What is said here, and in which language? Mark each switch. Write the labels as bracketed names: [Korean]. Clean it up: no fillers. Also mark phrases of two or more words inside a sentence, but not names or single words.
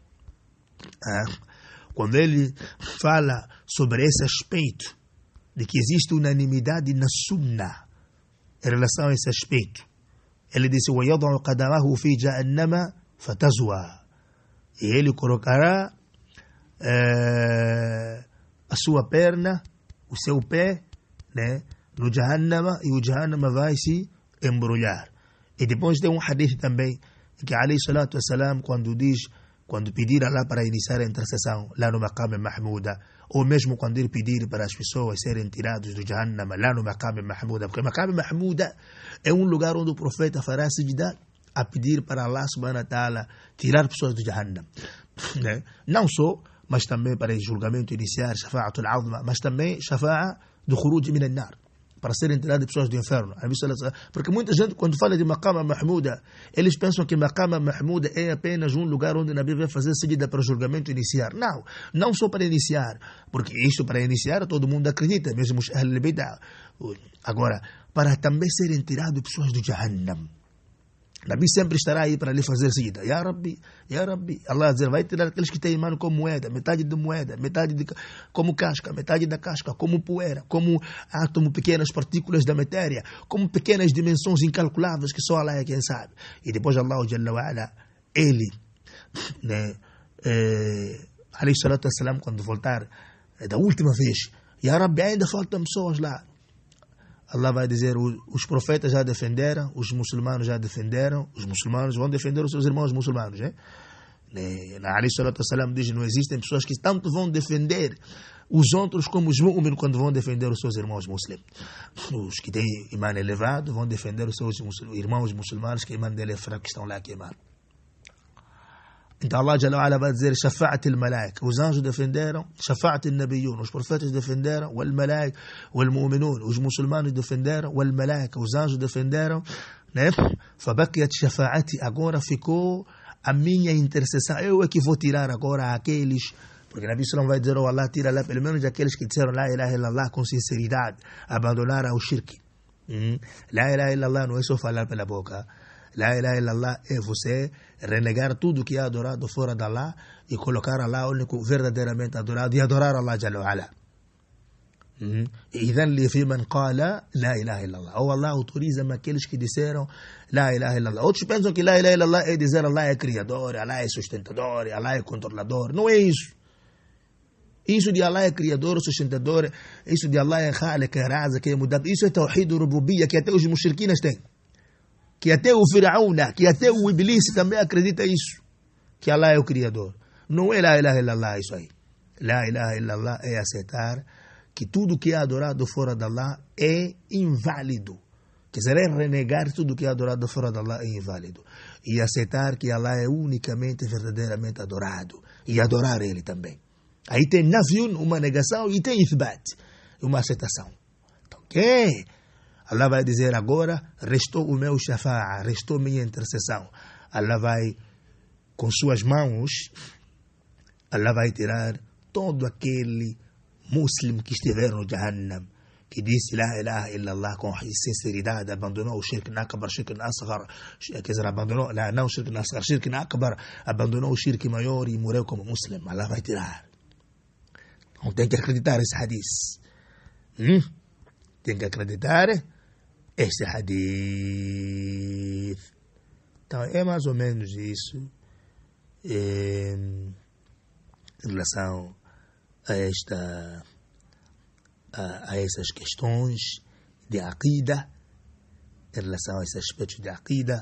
[Portuguese] Quando ele fala sobre esse aspecto de que existe unanimidade na Sunnah em relação a esse aspecto, ele disse: [Arabic] وَيَضَعُ قَدَمَهُ فِي جَهَنَّمَ فَتَزْوَى, [Portuguese] e ele colocará a sua perna, o seu pé, né, no Jahannama, e o Jahannama vai se embrulhar. E depois tem um hadith também que [Arabic] عليه الصلاة والسلام, [Portuguese] quando pedir a Allah para iniciar a intercessão lá no Maqam Mahmuda, ou mesmo quando ele pedir para as pessoas serem tirados do Jahannama lá no Maqam Mahmuda, porque o Maqam Mahmuda é um lugar onde o profeta fará sajda a pedir para Allah [Arabic] سبحانه وتعالى [Portuguese] tirar pessoas do Jahannam, né? Não só, mas também para o julgamento iniciar, [Arabic] الشفاعة العظمى, [Portuguese] mas também shafa'a do [Arabic] الخروج من النار, [Portuguese] para serem tiradas pessoas do inferno. Porque muita gente, quando fala de Maqam Mahmuda, eles pensam que Maqam Mahmuda é apenas um lugar onde Nabi vai fazer seguida para o julgamento iniciar. Não só para iniciar, porque isto para iniciar todo mundo acredita, mesmo os [Arabic] أهل البدعة. [Portuguese] Agora, para também serem tiradas pessoas do Jahannam, Nabi sempre estará aí para lhe fazer seguida. [Arabic] يا ربي, [Portuguese] Allah dizer, vai tirar aqueles que têm mano como moeda, metade como casca, metade da casca, como poeira, como átomo, pequenas partículas da matéria, como pequenas dimensões incalculáveis que só Allah é quem sabe. E depois Allah [Arabic] جل وعلا, [Portuguese] ele, né, [Arabic] عليه الصلاة والسلام, [Portuguese] quando voltar da última vez, [Arabic] يا ربي, [Portuguese] ainda faltam pessoas lá. Allah vai dizer, os profetas já defenderam, os muçulmanos já defenderam, os muçulmanos vão defender os seus irmãos muçulmanos, né? Na [Arabic] عليه الصلاة السلام [Portuguese] diz: não existem pessoas que tanto vão defender os outros como os mu'min quando vão defender os seus irmãos muçulmanos. Os que têm imã elevado vão defender os seus irmãos muçulmanos que o imã dele é fraco, que estão lá a queimar. Então Allah [Arabic] جل وعلا [Portuguese] vai dizer: [Arabic] شفاعة الملائكة, [Portuguese] os anjos defenderam, [Arabic] شفاعة النبيين, [Portuguese] os profetas defenderam, [Arabic] والملائكة، والمؤمنون, [Portuguese] os muçulmanos defenderam, wal-malaik, os anjos defenderam, né? [Arabic] فبقيت شفاعتي, [Portuguese] agora ficou a minha intercessão. Eu é que vou tirar agora aqueles, porque Nabi Sallam vai dizer: oh Allah, tira lá pelo menos aqueles que disseram [Arabic] لا إله إلا الله [Portuguese] com sinceridade, abandonaram o shirk. [Arabic] لا إله إلا الله [Portuguese] não é só falar pela boca. [Arabic] لا إله إلا الله [Portuguese] é você renegar tudo que é adorado fora de Allah e colocar Allah único verdadeiramente adorado e adorar Allah [Arabic] جل وعلا. إذن لي في من قال لا إله إلا الله. [Portuguese] Ou Allah autoriza aqueles que disseram [Arabic] لا إله إلا الله. [Portuguese] Outros pensam que [Arabic] لا إله إلا الله [Portuguese] é dizer Allah é criador, Allah é sustentador, Allah é controlador. Não é isso. Isso de Allah é criador, sustentador, isso de Allah é khaliq, é razak, é mudab. Isso é [Arabic] توحيد الربوبية [Portuguese] que até os mushrikinas têm. Que até o Firaúna, que até o Iblis também acredita isso. Que Allah é o criador. Não é [Arabic] لا إله إلا الله [Portuguese] isso aí. [Arabic] لا إله إلا الله [Portuguese] é aceitar que tudo que é adorado fora de Allah é inválido. Quer dizer, é renegar tudo que é adorado fora de Allah é inválido. E aceitar que Allah é unicamente, verdadeiramente adorado. E adorar Ele também. Aí tem nafiun, uma negação, e tem ithbat, uma aceitação. Então, ok? Allah vai dizer agora, restou o meu shafa'a, restou minha intercessão. Allah vai, com suas mãos, Allah vai tirar todo aquele muslim que estiver no Jahannam, que disse [Arabic] لا إله إلا الله [Portuguese] com sinceridade, abandonou o [Arabic] شرك أكبر، شرك أصغر, [Portuguese] quer dizer, abandonou, não [Arabic] شرك أصغر, شرك أكبر, [Portuguese] abandonou o shirk maior e morreu como muslim. Allah vai tirar. Então tem que acreditar esse hadith. Tem que acreditar esse hadith. Então é mais ou menos isso em relação a essas questões de aqida, em relação a esses aspectos de aqida.